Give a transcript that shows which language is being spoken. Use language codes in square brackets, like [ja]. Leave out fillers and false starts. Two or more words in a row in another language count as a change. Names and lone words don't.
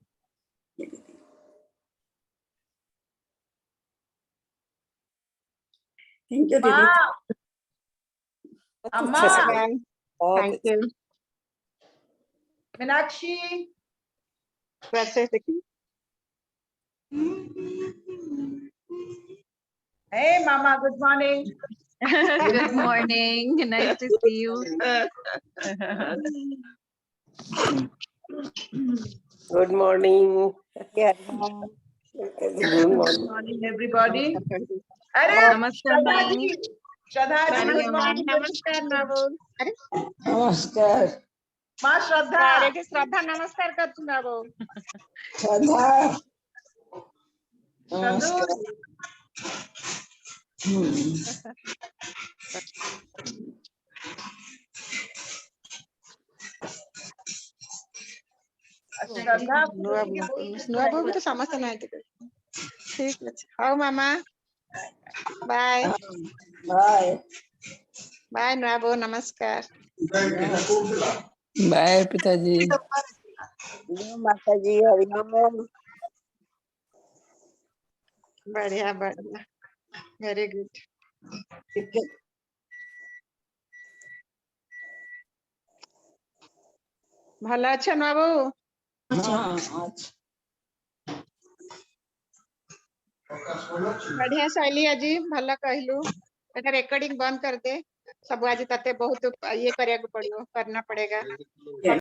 [en] Thank you didi. [hi] अम्मा, [en] Thank you. [hi] मीनाक्षी, वैसे [en] hey mama, good morning. Good morning. Nice to see you. Good morning. Good morning everybody. [hi] अरे नमस्कार श्रद्धा मैम। जी, श्रद्धा जी, [en] good morning. [hi] नमस्कार बाबू। नमस्कार। माँ श्रद्धा अरे जी श्रद्धा नमस्कार करतु ना वो श्रद्धा श्रद्धू श्रद्धा [or] ନୂଆ ବୋହୂ ବି ତ ସମସ୍ତେ ନାହାନ୍ତି ଠିକ ଅଛି ହଉ ମାମା ବାଏ बाय ବାଏ ନୂଆ ବୋହୂ ନମସ୍କାର [hi] बाय पिताजी माता जी हरिओम [or] ବଢିଆ ବଢିଆ [en] very good [or] ଭଲ ଅଛ ନୂଆ ବୋହୂ ବଢିଆ ଶୈଳୀ ଆଜି ଭଲ କହିଲୁ ଏଟା ରେକର୍ଡିଂ ବନ୍ଦ କରିଦେ ସବୁ ଆଜି ତତେ ବହୁତ ଇଏ କରିବାକୁ ପଡିବ [hi] करना पड़ेगा